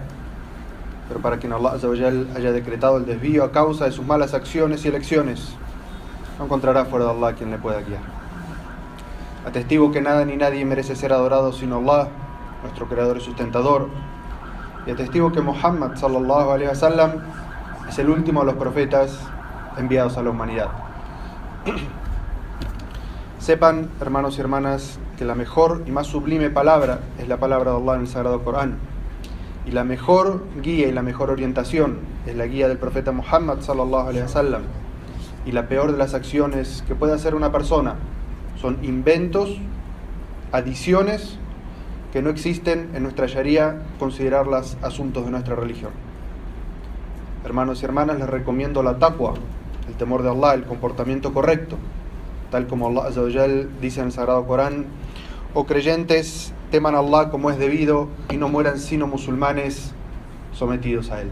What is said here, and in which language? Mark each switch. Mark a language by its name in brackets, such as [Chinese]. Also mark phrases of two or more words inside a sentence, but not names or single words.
[Spanish] Pero para quien [Arabic] الله عز وجل [Spanish] haya decretado el desvío a causa de sus malas acciones y elecciones, no encontrará fuera de Allah quien le pueda guiar. Atestigo que nada ni nadie merece ser adorado sino Allah, nuestro creador y sustentador. Y atestigo que Muhammad [Arabic] صلى الله عليه وسلم [Spanish] es el último de los profetas enviados a la humanidad. Sepan, hermanos y hermanas, que la mejor y más sublime palabra es la palabra de Allah en el Sagrado Corán. Y la mejor guía y la mejor orientación es la guía del profeta Muhammad [Arabic] صلى الله عليه وسلم. [Spanish] Y la peor de las acciones que puede hacer una persona son inventos, adiciones que no existen en nuestra Sharia, considerarlas asuntos de nuestra religión. Hermanos y hermanas, les recomiendo la taqwa, el temor de Allah, el comportamiento correcto, tal como [Arabic] الله عز وجل [Spanish] dice en el Sagrado Corán: oh creyentes, teman a Allah como es debido y no mueran sino musulmanes sometidos a Él.